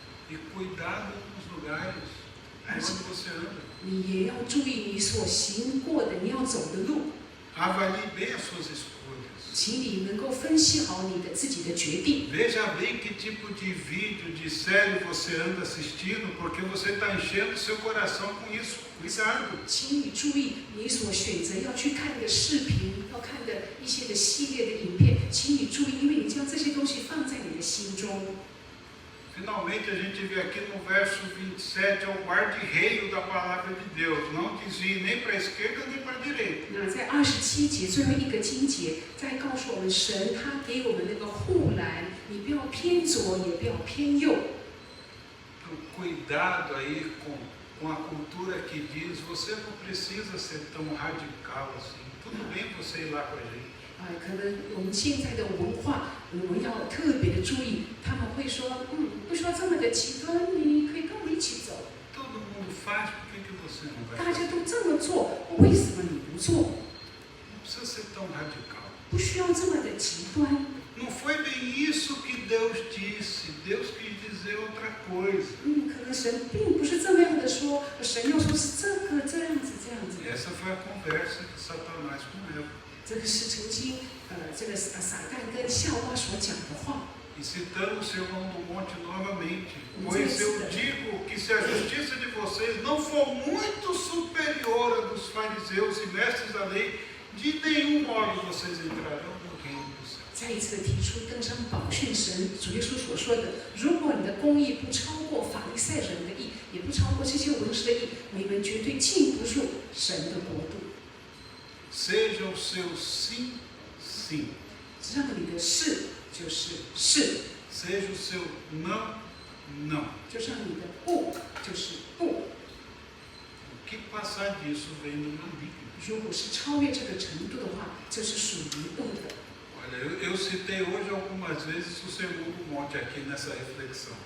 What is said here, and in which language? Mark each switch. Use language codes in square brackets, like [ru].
[pt] E cuidado nos lugares onde você anda. [zh] 你也要注意你所行过的、你要走的路。 [pt] Avalie bem as suas escolhas. [zh] 请你能够分析好你的自己的决定。 [pt] Veja bem que tipo de vídeo, de série você anda assistindo, porque você está enchendo seu coração com isso. Cuidado. [zh] 请你注意你所选择要去看的视频，要看的一些的系列的影片，请你注意，因为你将这些东西放在你的心中。 [pt] Finalmente a gente vê aqui no verso 27, é o guarda-reio da palavra de Deus. Não desvie nem para a esquerda nem para a direita. [zh] 那在27节最后一个经节，在告诉我们神他给我们那个护栏，你不要偏左，也不要偏右。 [pt] Então, cuidado aí com a cultura que diz, você não precisa ser tão radical assim. Tudo bem você ir lá com a gente. [zh] 可能我们现在的文化，我们要特别的注意，他们会说，不需要这么的极端，你可以跟我一起走。 [pt] Todo mundo faz, por que você não vai [zh] 大家 [pt] fazer? [zh] 都这么做，为什么你不做？ [pt] Não precisa ser tão radical. [zh] 不需要这么的极端。 [pt] Não foi bem isso que Deus disse. Deus quis dizer outra coisa. [zh] 可能神并不是这么样的说，神要说是这样子。 [pt] Essa foi a conversa de Satanás com Eva. [zh] 这个是曾经这个撒旦跟夏娃所讲的话。 [pt] E citando o Sermão do Monte novamente, pois eu digo que se a justiça de vocês não for muito superior à dos fariseus e mestres da lei, de nenhum modo vocês entrarão no reino do céu. [zh] 再一次的提出登山宝训神主耶稣所说的：如果你的公义不超过法利赛人的义，也不超过这些文士的义，你们绝对进不入神的国度。 [pt] Seja o seu sim, sim. [zh] 让你的是就是是， [pt] Seja o seu não, não. [zh] 就让你的不就是不。 [pt] O que passar disso vem do maligno. [zh] 如果是超越这个程度的话，就是属于不的。 [pt] Olha, eu citei hoje algumas vezes o Sermão do Monte aqui nessa reflexão.